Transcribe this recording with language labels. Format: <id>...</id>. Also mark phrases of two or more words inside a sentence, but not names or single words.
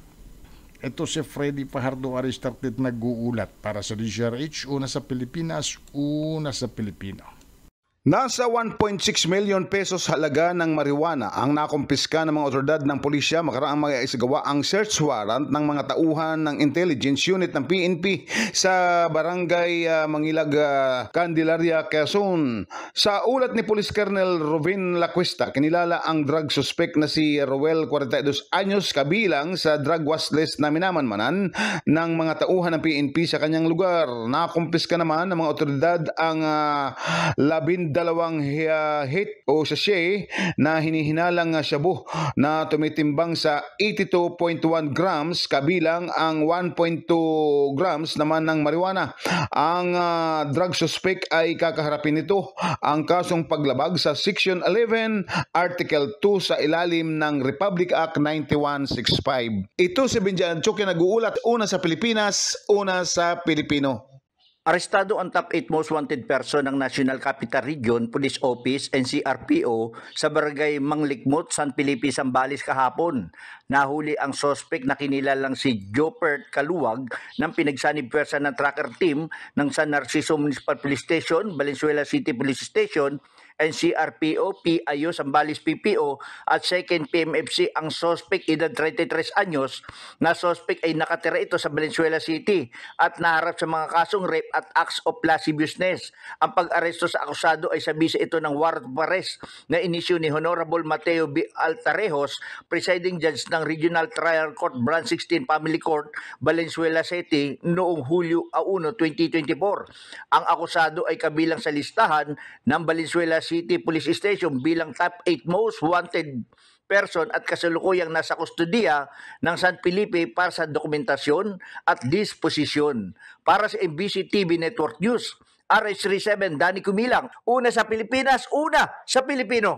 <tl>Ito si Freddy Fajardo Aristartet nag-uulat para sa DZRH, una sa Pilipinas, una sa Pilipino. Nasa 1.6 million pesos halaga ng marijuana ang nakumpiska ng mga otoridad ng pulisya makaraang mag-isagawa ang</tl> <en>search warrant</en> <tl>ng mga tauhan ng</tl> <en>intelligence unit</en> <tl>ng PNP sa barangay Mangilag, Candelaria, Quezon. Sa ulat ni Police Colonel Rovin Lacuesta, kinilala ang</tl> <en>drug suspect</en> <tl>na si Roel, 42 anyos, kabilang sa</tl> <en>drug watch list</en> <tl>na minamanmanan ng mga tauhan ng PNP sa kanyang lugar. Nakumpiska naman ng mga otoridad ang 12 hit o sachet na hinihinalang shabu na tumitimbang sa 82.1 grams kabilang ang 1.2 grams naman ng marijuana. Ang</tl> <en>drug suspect</en> <tl>ay kakaharapin nito ang kasong paglabag sa Section 11, Article 2 sa ilalim ng Republic Act 9165. Ito si Benjan Chuki nag-uulat, una sa Pilipinas, una sa Pilipino. Arestado ang</tl> <en>top 8 most wanted person</en> <tl>ng National Capital Region Police Office NCRPO sa barangay Manglikmot, San Felipe, Zambales kahapon. Nahuli ang suspect na kinilalang si Jopert Kaluwag ng pinagsanib pwersa ng</tl> <en>tracker team</en> <tl>ng San Narciso Municipal Police Station, Valenzuela City Police Station, NCRPO, PIO, Zambales PPO at 2nd PMFC. Ang suspect, edad 33 anyos, na suspect ay nakatira ito sa Valenzuela City at naharap sa mga kasong rape at</tl> <en>acts of lasciviousness.</en> <tl>Ang pag-aresto sa akusado ay sa bisa ito ng</tl> <en>warrant of arrest</en> <tl>na inisyu ni Honorable Mateo B. Altarejos, Presiding Judge ng Regional Trial Court Branch 16 Family Court, Valenzuela City noong Hulyo 1, 2024. Ang akusado ay kabilang sa listahan ng Valenzuela City Police Station bilang</tl> <en>top 8 most wanted person</en> <tl>at kasalukuyang nasa kustodiya ng San Felipe para sa dokumentasyon at disposisyon. Para sa MBC TV Network News, RH37 Danny Kumilang, una sa Pilipinas, una sa Pilipino.</tl>